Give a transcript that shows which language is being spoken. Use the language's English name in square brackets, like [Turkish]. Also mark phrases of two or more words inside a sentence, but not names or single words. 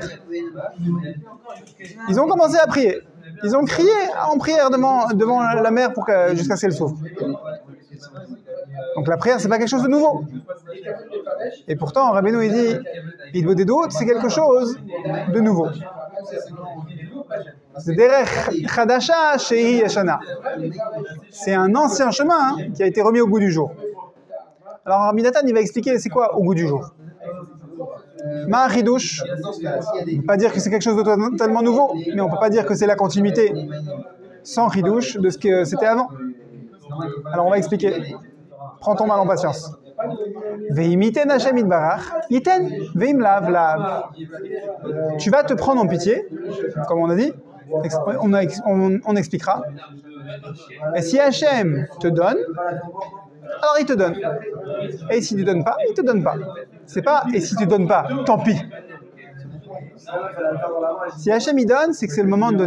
[French] Ils ont commencé à prier. Ils ont crié en prière devant la mer jusqu'à ce qu'elle s'ouvre. Donc la prière, c'est pas quelque chose de nouveau. Et pourtant, Rabbeinu il dit, Idbodedut, c'est quelque chose de nouveau. C'est [Hebrew] דרך חדשה שהיא ישנה. [French] C'est un ancien chemin qui a été remis au goût du jour. Alors Rabbi Nathan, il va expliquer c'est quoi au goût du jour. [Hebrew] מה חידוש, [French] on ne peut pas dire que c'est quelque chose de totalement nouveau, mais on ne peut pas dire que c'est la continuité sans chidouche de ce que c'était avant. Alors on va expliquer. Prends ton mal en patience. [Hebrew] ואם יתן השם יתברך, יתן ואם לאו לאו. [French] Tu vas te prendre en pitié, comme on a dit, on expliquera. Et si Hashem te donne, alors il te donne. Et s'il ne te donne pas, il ne te donne pas. C'est pas et si tu ne donnes pas, tant pis. Si Hashem il donne, c'est que c'est le moment de donner.